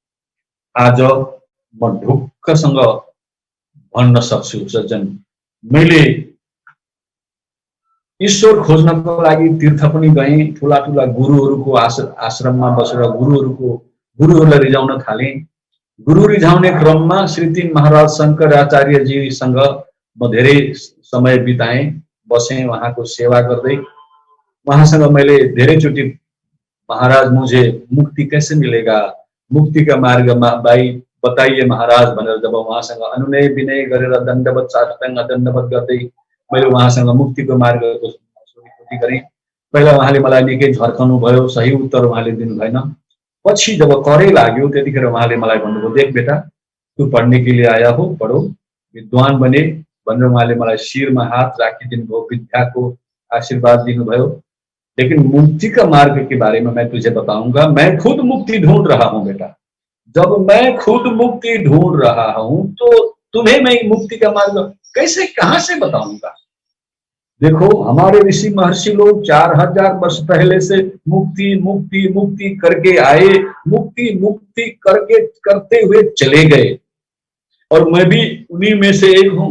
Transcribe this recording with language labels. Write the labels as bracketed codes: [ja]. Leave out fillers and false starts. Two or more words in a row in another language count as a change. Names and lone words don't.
[ne] आज म ढुक्कसँग भन्न सक्छु सज्जन, मैले ईश्वर खोज्नको लागि तीर्थ पनि गएँ, ठुला ठुला गुरुहरूको आश्रममा बसेर गुरुहरूलाई रिझाउन थालेँ। गुरु रिझाउने क्रममा श्री 3 महाराज शङ्कराचार्यजीसँग म धेरै समय बिताएँ, बसेँ, उहाँको सेवा गर्दै। उहाँसँग मैले धेरैचोटि [hi] महाराज मुझे मुक्ति कैसे मिलेगा, मुक्ति का मार्गमा भाइ बताइए महाराज [ne] भनेर जब उहाँसँग अनुनय विनय गरेर दण्डवत साष्टाङ्ग दण्डवत गर्दै मैले उहाँसँग मुक्तिको मार्गको सोधीखोजी गरेँ। पहिला उहाँले मलाई निकै झर्काउनु भयो, सही उत्तर उहाँले दिनु भएन। पछि जब करै लाग्यो त्यतिखेर उहाँले मलाई भन्नुभयो, [hi] देख बेटा तू पढ्ने के लिए आया हो, पढो, विद्वान बने [ne] भनेर उहाँले मलाई शिरमा हात राखिदिनु भयो, विद्याको आशीर्वाद दिनुभयो। [hi] लेकिन मुक्ति का मार्ग के बारे में मैं तुझे बताऊंगा। मैं खुद मुक्ति ढूंढ रहा हूं बेटा। जब मैं खुद मुक्ति ढूंढ रहा हूं तो तुम्हें मैं मुक्ति का मार्ग कैसे कहां से बताऊंगा। देखो हमारे ऋषि महर्षि लोग 4000 वर्ष पहले से मुक्ति मुक्ति मुक्ति करके आए, मुक्ति मुक्ति करके करते हुए चले गए, और मैं भी उन्हीं में से एक हूं।